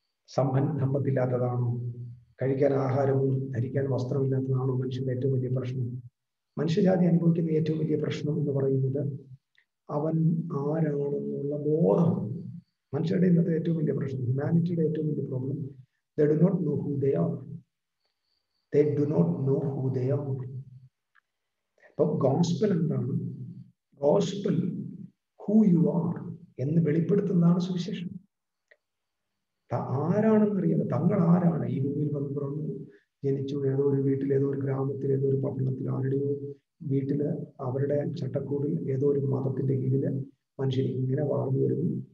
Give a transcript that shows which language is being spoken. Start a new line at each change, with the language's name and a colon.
Malayalam: സമ്പത്തില്ലാത്തതാണോ? കഴിക്കാൻ ആഹാരവും ധരിക്കാൻ വസ്ത്രമില്ലാത്തതാണോ മനുഷ്യന്റെ ഏറ്റവും വലിയ പ്രശ്നം? മനുഷ്യജാതി അനുഭവിക്കുന്ന ഏറ്റവും വലിയ പ്രശ്നം എന്ന് പറയുന്നത് അവൻ ആരാണെന്നുള്ള ബോധം. മനുഷ്യരുടെ ഇന്നത്തെ ഏറ്റവും വലിയ പ്രശ്നം, ഹ്യൂമാനിറ്റിയുടെ ഏറ്റവും വലിയ problem,
English: they do not know who they are. They do not know who they are.
Malayalam: അപ്പൊ ഗോസ്പൽ എന്താണ്? ഗോസ്പൽ
English: who you are
Malayalam: എന്ന് വെളിപ്പെടുത്തുന്നതാണ് സുവിശേഷം. ആരാണെന്ന് അറിയാതെ തങ്ങൾ ആരാണ്, ഈ ഭൂമിയിൽ വന്ന് പിറന്നു ജനിച്ചു, ഏതോ ഒരു വീട്ടിൽ, ഏതോ ഒരു ഗ്രാമത്തിൽ, ഏതോ ഒരു പട്ടണത്തിൽ, ആരുടെയോ വീട്ടില്, അവരുടെ ചട്ടക്കൂടിൽ, ഏതോ ഒരു മതത്തിന്റെ കീഴില് മനുഷ്യർ ഇങ്ങനെ വളർന്നു വരുന്നു.